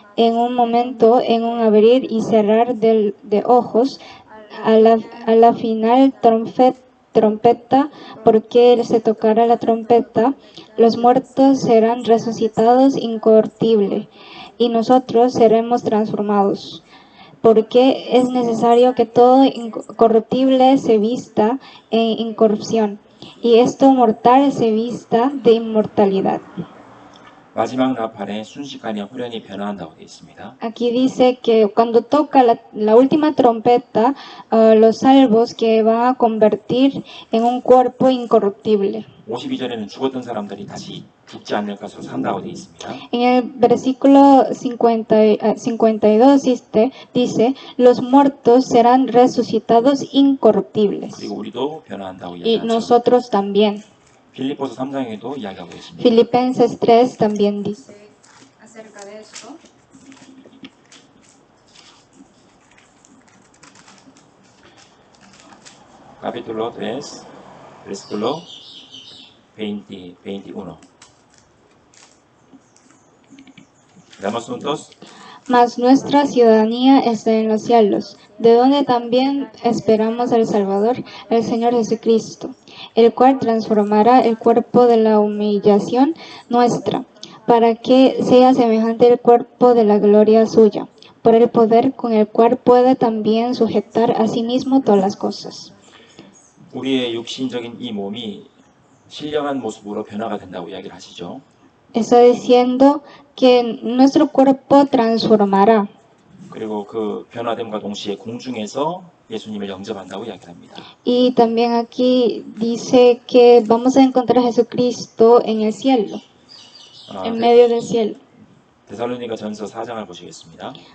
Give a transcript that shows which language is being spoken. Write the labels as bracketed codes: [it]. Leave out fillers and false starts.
[es] En un momento, en un abrir y cerrar de ojos, a la final trompeta, porque se tocará la trompeta, los muertos serán resucitados incorruptibles, y nosotros seremos transformados. Porque es necesario que todo incorruptible se vista en incorrupción, y esto mortal se vista de inmortalidad. [ko] 마지막 나팔에 순식간에 후련히 변화한다고 되어 있습니다. [es] Aquí dice que cuando toca la última trompeta, los salvos que van a convertir en un cuerpo incorruptible. [ko] 52절에는 죽었던 사람들이 다시 죽지 않을 것으로 산다고 되어 있습니다. [es] En el versículo 52 dice, los muertos serán resucitados incorruptibles. [ko] 그리고 우리도 변화한다고 [es] Y [ko] 이야기하죠. [es] nosotros también. [ko] 빌립보서 3장에도 이야기하고 있습니다. [es] Filipenses 3 también dice acerca de esto. Capítulo 3, versículo 21. Veamos juntos. Mas nuestra ciudadanía está en los cielos, de donde también esperamos al Salvador, el Señor Jesucristo, el cual transformará el cuerpo de la humillación nuestra, para que sea semejante al cuerpo de la gloria suya, por el poder con el cual puede también sujetar a sí mismo todas las cosas. [ko] 우리의 육신적인 이 몸이 신령한 모습으로 변화가 된다고 이야기를 하시죠. [es] Está diciendo que nuestro cuerpo transformará. [ko] 그리고 그 변화됨과 동시에 공중에서 예수님을 영접한다고 이야기합니다. [es] Y también aquí dice que vamos a encontrar a Jesucristo en el cielo, en medio del cielo. [ko] 데살로니가 전서 4장을 보시겠습니다.